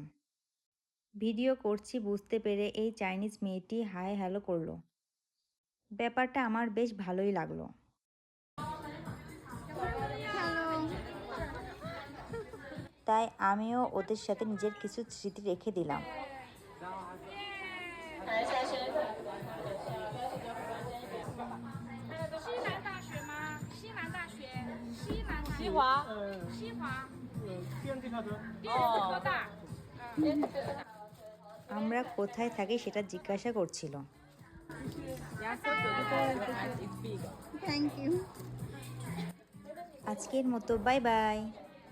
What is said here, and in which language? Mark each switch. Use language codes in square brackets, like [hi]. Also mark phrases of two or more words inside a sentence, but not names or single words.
[bn] ভিডিও করছি বুঝতে পেরে এই চাইনিজ মেয়েটি হাই হ্যালো করলো। ব্যাপারটা আমার বেশ ভালোই লাগলো। তাই আমিও ওদের সাথে নিজের কিছু স্মৃতি রেখে দিলাম। [zh] 来，下学。西南大学吗？西南大学，西南大学，西华，西华，电子科的。电子科大。 [bn] আমরা কোথায় থাকি সেটা জিজ্ঞাসা করছিল। [en] It's big. [bn] আজকের মতো বাই বাই।